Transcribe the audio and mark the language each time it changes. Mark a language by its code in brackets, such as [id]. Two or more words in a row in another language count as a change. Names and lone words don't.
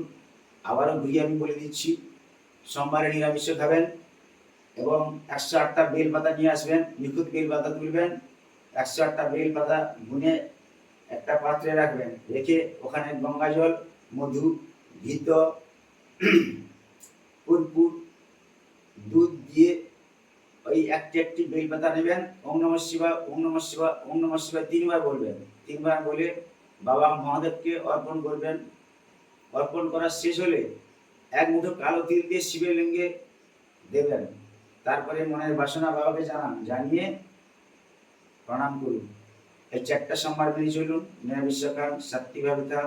[bn] আবারও ঘুরিয়ে আমি বলে দিচ্ছি, সোমবারে নিরামিষ খাবেন এবং 108টা বেল পাতা নিয়ে আসবেন, নিখুঁত বেল পাতা তুলবেন। 108টা বেল পাতা গুনে একটা পাত্রে রাখবেন, রেখে ওখানে গঙ্গা জল, মধু, ঘিত, কর্পূর, দুধ দিয়ে ওই একটি বেল পাতা নেবেন। [sa] ওম নমঃ শিবায়, ওম নমঃ শিবায়, ওম নমঃ শিবায় [bn] 3বার বলবেন। 3বার বলে বাবা মহাদেবকে অর্পণ করবেন। অর্পণ করা শেষ হলে 1 মুঠো কালো তিল দিয়ে শিবের লিঙ্গে দেবেন। তারপরে মনের বাসনা বাবাকে জানান, জানিয়ে প্রণাম করুন। এই 4টা সোমবার মেনে চলুন, নিরামিষ খান, সাত্বিকভাবে থাকুন।